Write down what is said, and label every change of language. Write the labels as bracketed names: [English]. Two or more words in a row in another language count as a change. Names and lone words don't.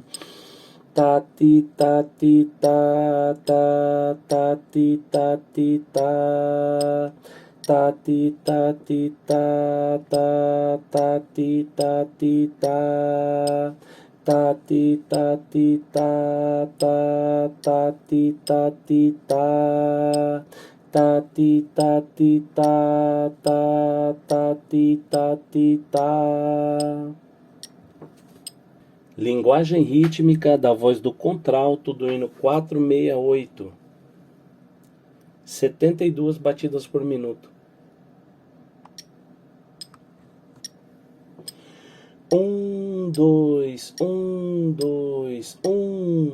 [Portuguese] Ta ti ta ti ta ta ta ti ta ti ta ta ti ta ti ta ta ta ti ta ti ta ta ti ta ti ta ta ta ti ta ti ta ta ti ta ti ta ta ti ta ti ta. Linguagem rítmica da voz do contralto do hino 468. 72 batidas por minuto. 1, 2, 1, 2, 1.